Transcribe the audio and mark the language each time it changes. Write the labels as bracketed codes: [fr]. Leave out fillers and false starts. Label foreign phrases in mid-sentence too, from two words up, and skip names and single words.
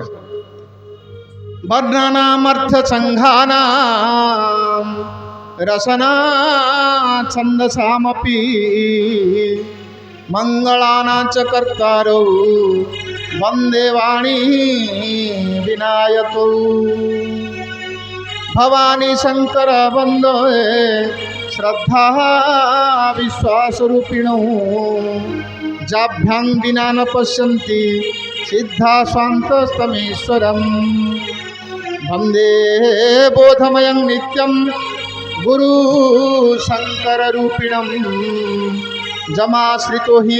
[sa] ବର୍ଣ୍ଣନାମର୍ଥ ସଂଘାନାଂ ରସନା ଛନ୍ଦସାମପି ମଙ୍ଗଳାନାଂ ଚ କର୍ତ୍ତାରୌ ବନ୍ଦେ ବାଣୀ ବିନାୟକୌ [awa] भवानी शंकर बंदो [sa] श्रद्धा विश्वासरूपिणो जाभ्यां विना न पश्यन्ति सिद्धा स्वान्तस्तमेश्वरं वन्दे बोधमयं नित्यं गुरु शंकर रूपिणं जमाश्रितो हि